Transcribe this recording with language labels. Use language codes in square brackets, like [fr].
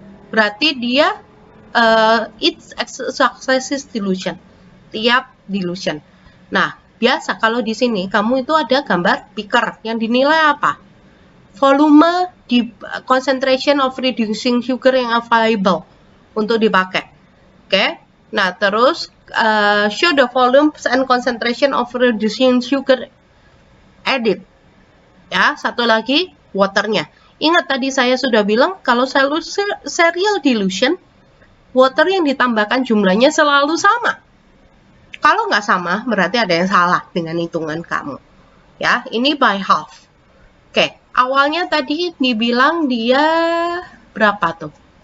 [id] Berarti dia [en] it's successive dilution, [id] tiap dilution. Nah, biasa kalau di sini kamu itu ada gambar beaker yang dinilai apa? Volume di [en] concentration of reducing sugar [id] yang available untuk dipakai. Oke. Nah, terus [en] show the volume and concentration of reducing sugar added. [id] Ya, satu lagi waternya. Ingat tadi saya sudah bilang kalau serial dilution, water yang ditambahkan jumlahnya selalu sama. Kalau nggak sama, berarti ada yang salah dengan hitungan kamu. Ya, ini by half. Oke, awalnya tadi dibilang dia berapa tuh?